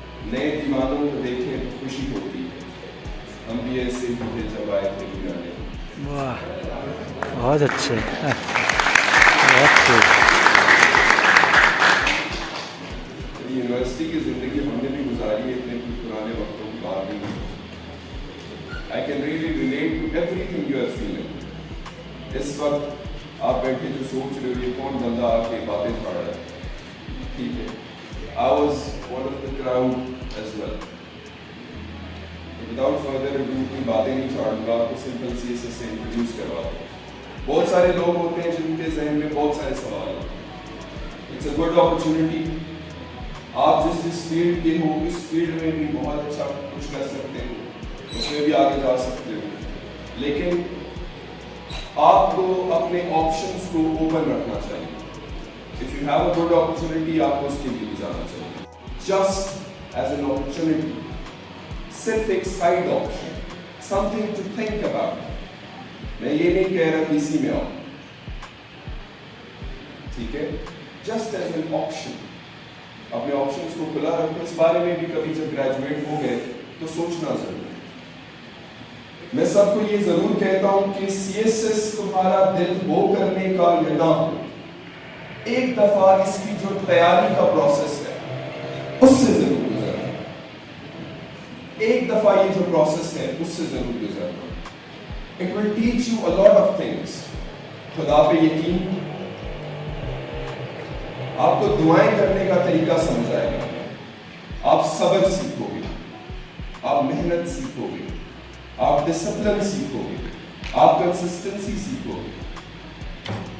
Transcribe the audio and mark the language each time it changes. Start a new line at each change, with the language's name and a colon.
Urdu: نئے دیوانوں کو دیکھیں تو خوشی ہوتی ہے, ہم بھی ایسے ہی تھے جب آئے تھے دیوانے. واہ, بہت اچھے, بہت خوب. یونیورسٹی کی زندگی ہم نے بھی گزاری ہے, اتنے پرانے وقتوں کی بات نہیں.
English: I can really relate to everything you are feeling.
Urdu: اس وقت آپ بیٹھے جو سوچ رہے ہو یہ کون بندہ آ کے باتیں پڑھ رہا ہے, ٹھیک ہے.
English: I was one of the crowd as well. Without further ado
Urdu: اپنی باتیں نہیں چھاڑوں گا, آپ کو سمپل سی سے انٹروڈیوس کروا دوں. بہت سارے لوگ ہوتے ہیں جن کے ذہن میں بہت سارے سوال ہیں.
English: It's a good opportunity.
Urdu: آپ جس فیلڈ کے ہو اس فیلڈ میں بھی بہت اچھا کچھ کر سکتے ہو, اس میں بھی آگے جا سکتے ہو, لیکن آپ کو اپنے آپشنس کو اوپن رکھنا چاہیے.
English: If you have a good opportunity,
Urdu: آپ کو اس کے لیے جانا چاہیے.
English: Just as an opportunity,
Urdu: صرف ایک side option,
English: something to think about.
Urdu: میں یہ نہیں کہہ رہا کہ اسی میں آؤ, ٹھیک ہے.
English: Just as an option,
Urdu: اپنے آپشنس کو کھلا رکھو. اس بارے میں بھی کبھی جب گریجویٹ ہو گئے تو سوچنا ضرور. میں سب کو یہ ضرور کہتا ہوں کہ CSS تمہارا دل ہو کرنے کا یا نہ ہو, ایک دفعہ اس کی جو تیاری کا پروسیس ہے اس سے ضرور گزرنا. ایک دفعہ یہ جو پروسیس ہے اس سے ضرور گزرنا.
English: It will teach you a lot of things.
Urdu: خدا پہ یقین, آپ کو دعائیں کرنے کا طریقہ سمجھائے گا, آپ صبر سیکھو گے, آپ محنت سیکھو گے, آپ ڈسپلن سیکھو گے, آپ کنسسٹنسی سیکھو گے.